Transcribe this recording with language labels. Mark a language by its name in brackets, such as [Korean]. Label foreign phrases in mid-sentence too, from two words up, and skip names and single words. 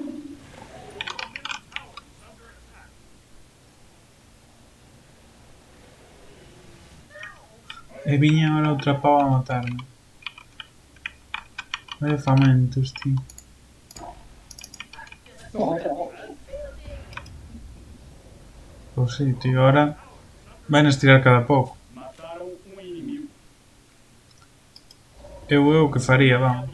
[Galician] E viña ahora outra pava a matarme. Vaya famentos, tío. Pois sí, tío, ahora van a estirar cada pouco. [Portuguese] Mataram um inimigo. [Galician] Eu é o que faría, [Portuguese] Um aliado [Galician] vamos.